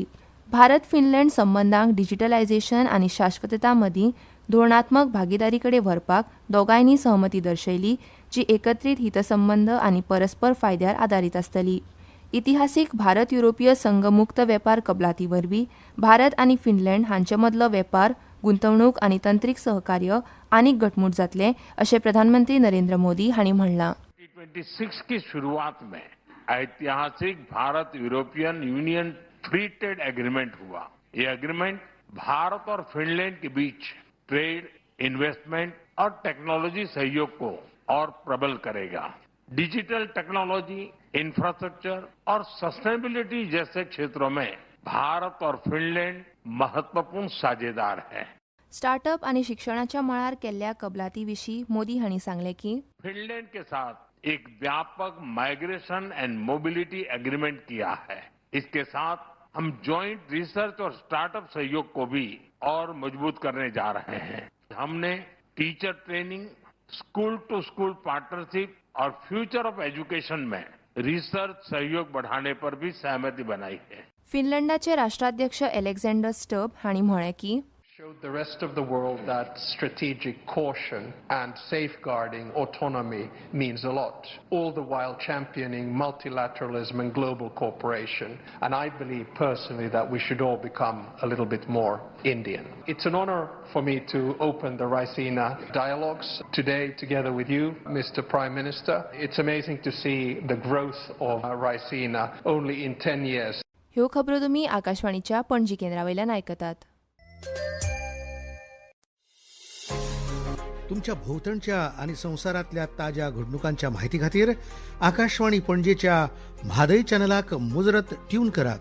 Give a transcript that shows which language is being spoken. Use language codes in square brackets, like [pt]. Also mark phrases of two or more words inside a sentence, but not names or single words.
[kok] भारत फिनलंड संबंधांक डिजिटलायझेशन आनी शाश्वतता मदीं धोरणात्मक भागीदारी कडेन व्हरपाक दोगांयनी सहमती दर्शयली, जी एकत्रीत हितसंबंद आनी परस्पर फायद्यार आदारीत आसतली. इतिहासीक भारत युरोपीय संघ मुक्त वेपार कबलाती वरवीं भारत आनी फिनलंड हांचे मदलो वेपार, गुंतवणूक आनी तंत्रीक सहकार्य आनीक घटमूट जातले अशें प्रधानमंत्री नरेंद्र मोदी हांणी म्हणलां. [hi] 2026 की शुरुआत में ऐतिहासिक भारत [en] European Union free trade agreement [hi] हुआ. ये एग्रीमेंट भारत और फिनलैंड के बीच [en] trade, investment [hi] और टेक्नोलॉजी सहयोग को और प्रबल करेगा. [en] digital technology, [hi] इंफ्रास्ट्रक्चर और सस्टेनेबिलिटी जैसे क्षेत्रों में भारत और फिनलैंड महत्वपूर्ण साझेदार हैं. [kok] स्टार्टअप आनी शिक्षणाच्या मळार केल्ल्या कबलाती विशीं मोदी हांणी सांगलें की [hi] फिनलैंड के साथ एक व्यापक [en] migration and mobility agreement [hi] किया है. इसके साथ हम [en] joint research [hi] और स्टार्टअप सहयोग को भी और मजबूत करने जा रहे हैं. हमने [en] teacher training, school to school partnership [hi] और [en] future of education [hi] में रिसर्च सहयोग बढ़ाने पर भी सहमति बनाई है. [kok] फिनलंडाचे राष्ट्राध्यक्ष अलेक्झांडर स्टब हांणी म्हळें की [en] showed the rest of the world that strategic caution and safeguarding autonomy means a lot, all the while championing multilateralism and global cooperation. And I believe personally that we should all become a little bit more Indian. It's an honor for me to open the Raisina dialogues today together with you, Mr. Prime Minister. It's amazing to see the growth of Raisina only in 10 years. [kok] ह्यो खबरो तुमी आकाशवाणीच्या पणजी केंद्रावयल्यान आयकतात. तुमच्या भोवतणच्या आणि संवसारातल्या ताज्या घडणुकांच्या म्हायती खातीर आकाशवाणी पणजेच्या म्हादय चॅनलाक मुजरत ट्यून करात.